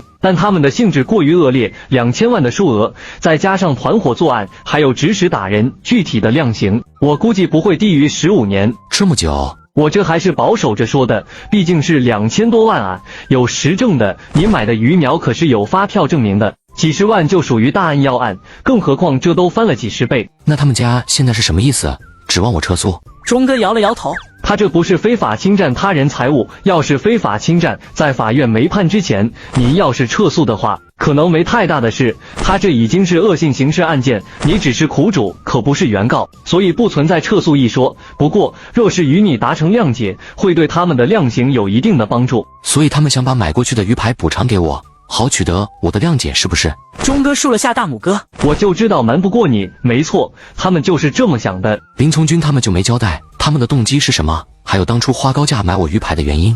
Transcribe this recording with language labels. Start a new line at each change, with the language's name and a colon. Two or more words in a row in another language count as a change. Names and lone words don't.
Chinese: 但他們的性質過於惡劣，2000萬的數額，再加上團夥作案，還有指使打人，具體的量刑，我估計不會低於15年。這麼久？我這還是保守着說的，畢竟是2000多萬啊，有實證的。你買的魚苗可是有發票證明的，幾十萬就屬於大案要案，更何況這都翻了幾10 倍。那他們家現在是什麼意思？指望我撤訴？鐘哥搖了搖頭，他這不是非法侵占他人財物，要是非法侵占，在法院沒判之前，您要是撤訴的話，可能沒太大的事。他這已經是惡性刑事案件，你只是苦主，可不是原告，所以不存在撤訴一說。不過，若是與你達成諒解，會對他們的量刑有一定的幫助。所以他們想把買過去的魚排補償給我，好取得我的諒解，是不是？鐘哥豎了下大拇哥，我就知道瞞不過你，沒錯，他們就是這麼想的。林從軍他們就沒交代他們的動機是什麼，還有當初花高價買我魚排的原因。